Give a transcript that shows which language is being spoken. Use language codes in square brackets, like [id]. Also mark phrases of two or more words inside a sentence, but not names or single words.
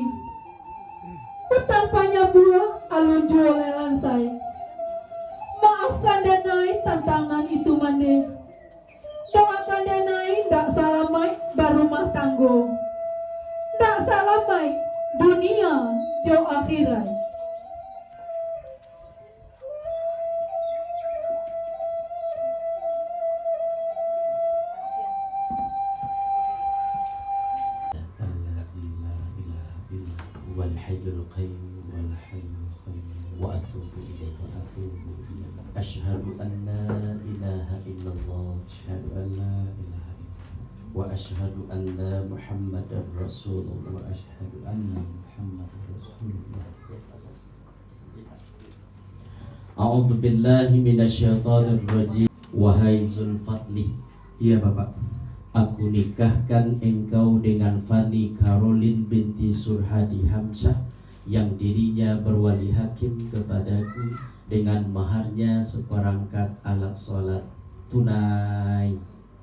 [min] Utang banyak buah alun jual lansai. Maafkan denai tantangan itu mande. Doakan denai tak salamai barumah tanggung, tak salamai dunia jauh akhirat. [ar] والحي القيوم والحي القيوم وأتوب إليه وأتوب إليه. أشهد أن لا إله إلا الله وأشهد أن محمدا رسول الله. أعوذ بالله من الشيطان الرجيم. [id] Wahai Zulfadli, Iya Bapak. aku nikahkan engkau dengan Fanny Caroline binti Surhadi Hamzah yang dirinya berwali hakim kepadaku dengan maharnya seperangkat alat sholat tunai